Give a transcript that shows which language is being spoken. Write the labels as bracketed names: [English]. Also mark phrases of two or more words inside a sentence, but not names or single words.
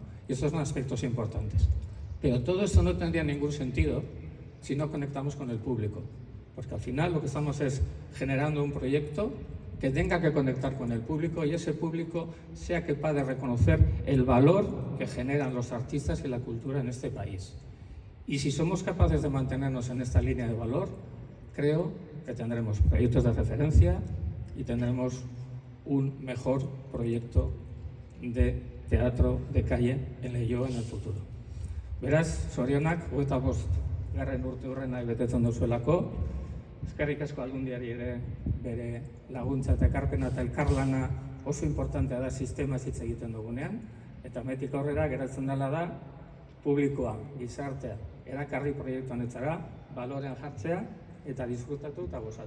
[Spanish] Y estos son aspectos importantes. Pero todo esto no tendría ningún sentido si no conectamos con el público, porque al final lo que estamos es generando un proyecto que tenga que conectar con el público y ese público sea capaz de reconocer el valor que generan los artistas y la cultura en este país. Y si somos capaces de mantenernos en esta línea de valor, creo que tendremos proyectos de referencia y tendremos un mejor proyecto de teatro de calle en Leioa en el futuro. [Basque] Beraz, zorionak, 25 urte hurrena betetzen duzuelako, eskerrik asko Aldundiari ere bere laguntza eta ekarpena eta elkarlana oso importantea da sistema hitz egiten dugunean, eta metik aurrera geratzen dela da publikoa, gizartea, erakarri proiektu honetzara, balorean jartzea eta disfrutatu eta gozatu.